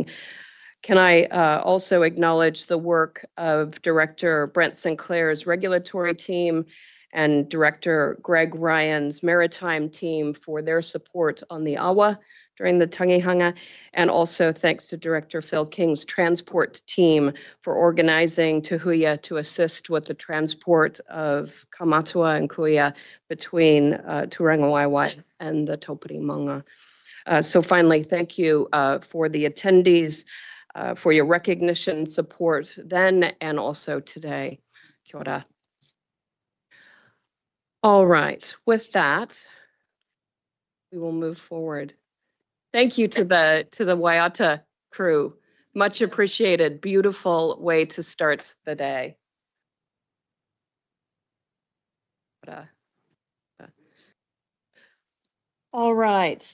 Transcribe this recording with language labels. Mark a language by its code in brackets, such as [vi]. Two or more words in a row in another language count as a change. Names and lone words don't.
[en] Can I also acknowledge the work of Director Brent Sinclair's regulatory team and Director Greg Ryan's maritime team for their support on the awa during the tangihanga, and also thanks to Director Phil King's transport team for organizing Te Huia to assist with the transport of Kamatua and Kuia between Turangawaiwai and the Taupiri Manga. So finally, thank you for the attendees, for your recognition and support then and also today. [mi] Kia ora. [en] All right, with that, we will move forward. Thank you to the Waiata crew. Much appreciated. Beautiful way to start the day. All right.